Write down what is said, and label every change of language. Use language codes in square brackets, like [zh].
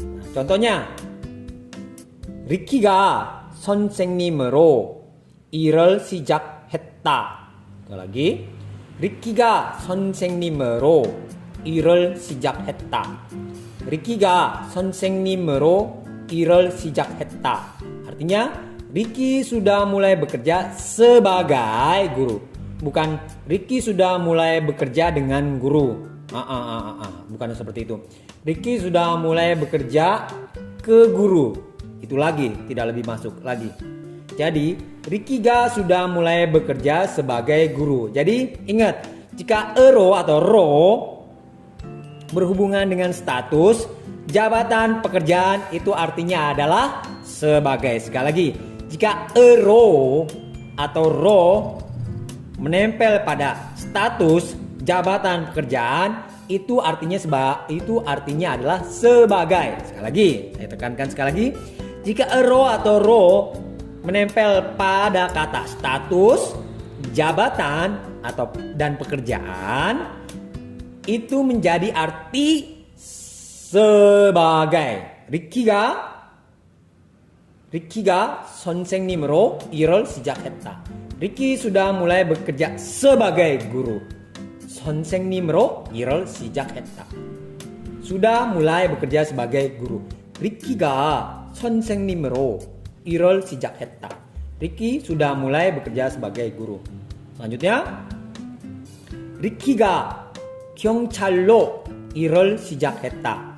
[id] Contohnya, [ko] 리키가 선생님으로 일을 시작했다. [id] sekali lagi, [ko] 리키가 선생님으로 일을 시작했다. 리키가 선생님으로 일을 시작했다. [id] Artinya, Ricky sudah mulai bekerja sebagai guru. Bukan Ricky sudah mulai bekerja dengan guru. Bukan seperti itu. Ricky sudah mulai bekerja ke guru. Itu lagi, tidak lebih masuk lagi. Jadi, Ricky sudah mulai bekerja sebagai guru. Jadi, ingat, jika ero atau ro berhubungan dengan status, jabatan, pekerjaan, itu artinya adalah sebagai. Sekali lagi, jika ero atau ro menempel pada status, jabatan, pekerjaan, itu artinya adalah sebagai. Sekali lagi, saya tekankan sekali lagi, jika ero atau ro menempel pada kata status, jabatan dan pekerjaan, itu menjadi arti sebagai. [ko] 리키가 선생님으로 일을 시작했다. [id] 리키 sudah mulai bekerja sebagai guru. [ko] 선생님으로 일을 시작했다. [id] Sudah mulai bekerja sebagai guru. [ko] 리키가 선생님으로 일을 시작했다. [id] 리키 sudah mulai bekerja sebagai guru. Selanjutnya, [ko] 리키가 경찰로 일을 시작했다.